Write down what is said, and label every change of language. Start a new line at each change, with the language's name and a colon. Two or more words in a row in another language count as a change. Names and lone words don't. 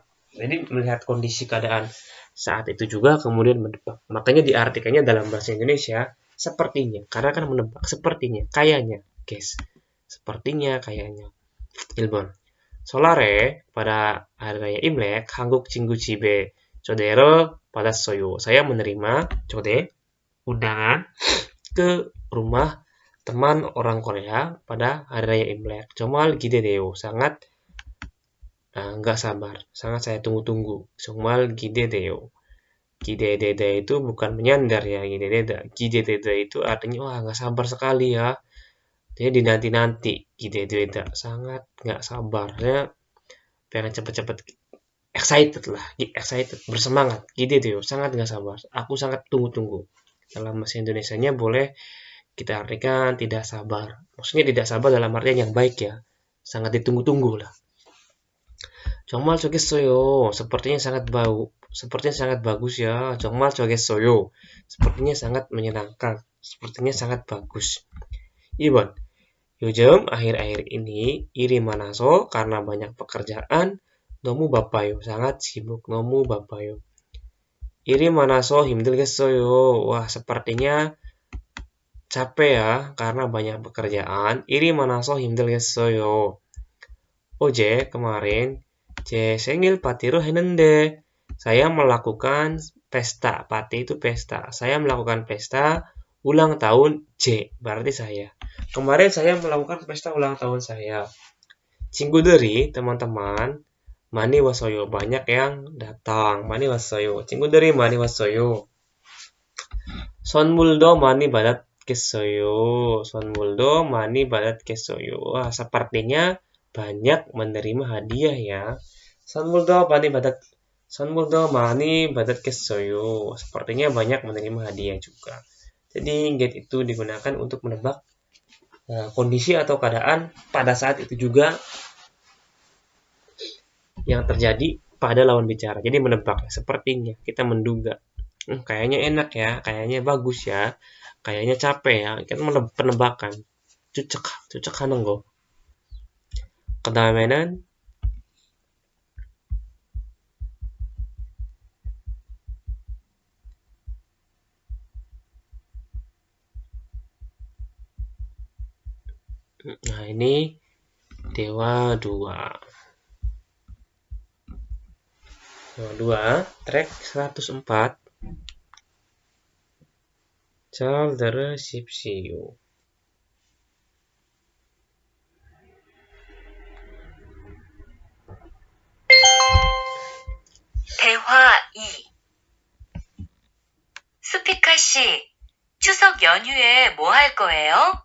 Indonesian: Jadi melihat kondisi keadaan saat itu juga kemudian menebak. Makanya diartikannya dalam bahasa Indonesia sepertinya, karena kan menebak sepertinya, kayaknya, guys. Sepertinya, kayaknya. Ilbon. Solare pada hari raya Imlek,
Korean: 한국 친구 집에 초대를 받았어요.
Indonesian: Saya menerima 초대 undangan ke rumah teman orang Korea pada hari raya Imlek.
Korean: 정말 기대돼요.
Indonesian: sangat nggak sabar, sangat saya tunggu-tunggu.
Korean: 정말 기대돼요.
Indonesian: Gidededa itu bukan menyandar ya, gidededa itu artinya wah nggak sabar sekali ya. Dia dinanti-nanti, gidededa sangat nggak sabar ya, pengen cepet-cepet excited, bersemangat. Gidedeo sangat nggak sabar, aku sangat tunggu-tunggu. Dalam bahasa Indonesianya boleh kita artikan tidak sabar. Maksudnya tidak sabar dalam artian yang baik ya. sangat ditunggu-tunggu lah.
Korean: 정말 좋겠어요.
Indonesian: Sepertinya sangat bagus ya.
Korean: 정말 좋겠어요.
Indonesian: Sepertinya sangat menyenangkan. Sepertinya sangat bagus.
Korean: 2번. 요즘
Indonesian: akhir-akhir ini
Korean: 일이 많아서
Indonesian: karena banyak pekerjaan
Korean: 너무 바빠요.
Indonesian: sangat sibuk.
Korean: 너무 바빠요. 일이 많아서 힘들겠어요.
Indonesian: Wah, sepertinya capek ya karena banyak pekerjaan.
Korean: 일이 많아서 힘들겠어요. kemarin 제 생일 파티를 했는데
Indonesian: saya melakukan pesta. Party itu pesta. Saya melakukan pesta ulang tahun J, berarti saya. Kemarin saya melakukan pesta ulang tahun saya.
Korean: 친구들이, teman-teman, 많이 왔어요.
Indonesian: banyak yang datang.
Korean: 많이 왔어요. 친구들이 많이 왔어요. 선물도 많이 받았겠어요. 선물도 많이 받았겠어요.
Indonesian: Wah, sepertinya banyak menerima hadiah ya.
Korean: 선물도 많이 받았겠어요.
Indonesian: Sepertinya banyak menerima hadiah juga. Jadi get itu digunakan untuk menebak kondisi atau keadaan pada saat itu juga yang terjadi pada lawan bicara. Jadi menebak, sepertinya kita menduga. Kayaknya enak ya, kayaknya bagus ya, kayaknya capek ya. Kita penebakan.
Korean: 추측하는 거. 그 다음에는
Indonesian: nah ini
Korean: Dewa 2 track 104 잘 들으십시오. 대화 2. 스피카 씨, 추석 연휴에 뭐 할 거예요?